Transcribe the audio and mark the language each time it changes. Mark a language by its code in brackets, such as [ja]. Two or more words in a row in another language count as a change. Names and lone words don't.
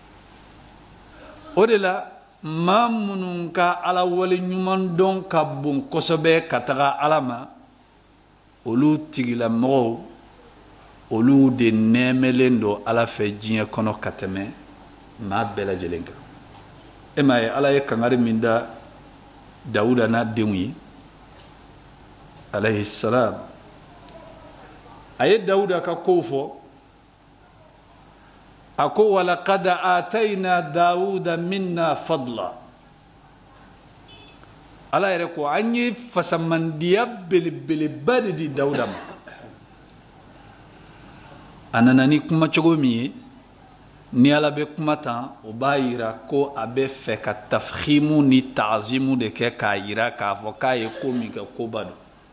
[bm] o de la mamunun ka ala wali nyuman don ka bon kosobe ka taga ala ma olu tigila mɔgɔw olu de nɛmɛlen do ala fɛ diɲɛ kɔnɔ ka tɛmɛ maa bɛɛ lajɛlen kan e ma ye ala ye kangari min da dawuda n'a denw ye [ar] عليه السلام [bm] a ye dawuda ka kow fɔ ako [ar] ولقد آتينا داود منا فضلا [bm] ala yɛrɛ ko an ye fasamandiya belebeleba de di dawuda ma a nana ni kuma cogo min ye ni ala bɛ kuma tan o b'a yira ko a bɛ fɛ ka tafhimu ni ta'zimu de kɛ k'a yira k'a fɔ k'a ye ko min kɛ koba don